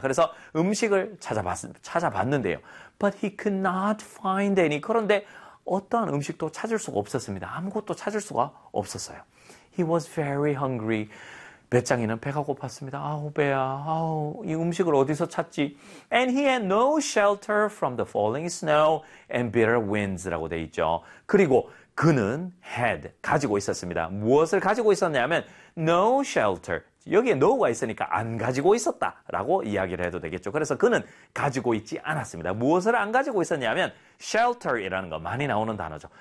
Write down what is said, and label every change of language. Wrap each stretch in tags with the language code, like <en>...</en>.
<ko>그래서 음식을 찾아봤는데요.</ko> <en>But he could not find any.</en> <ko>그런데 어떠한 음식도 찾을 수가 없었습니다. 아무것도 찾을 수가 없었어요.</ko> <en>He was very hungry.</en> <ko>배짱이는 배가 고팠습니다. 아우, 배야. 아우, 이 음식을 어디서 찾지?</ko> <en>And he had no shelter from the falling snow and bitter winds</en> <ko>라고 돼 있죠. 그리고 그는 had, 가지고 있었습니다. 무엇을 가지고 있었냐면, no shelter. 여기에 no가 있으니까 안 가지고 있었다라고 이야기를 해도 되겠죠. 그래서 그는 가지고 있지 않았습니다. 무엇을 안 가지고 있었냐면, shelter이라는 거 많이 나오는 단어죠.</ko>